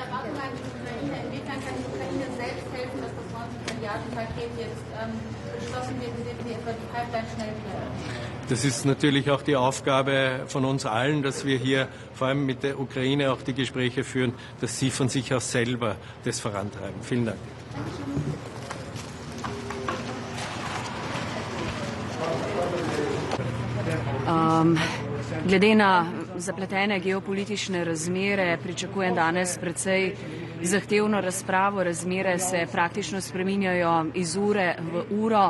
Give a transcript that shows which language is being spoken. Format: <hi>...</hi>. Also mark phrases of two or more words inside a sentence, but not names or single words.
<de>Inwiefern kann die Ukraine selbst helfen, dass das 90-Milliarden-Paket jetzt beschlossen wird, indem sie etwa die Pipeline schnell wieder? Das ist natürlich auch die Aufgabe von uns allen, dass wir hier vor allem mit der Ukraine auch die Gespräche führen, dass sie von sich aus selber das vorantreiben. Vielen Dank.</de> <sl>Glede na zapletene geopolitične razmere pričakujem danes precej zahtevno razpravo. Razmere se praktično spreminjajo iz ure v uro.</sl>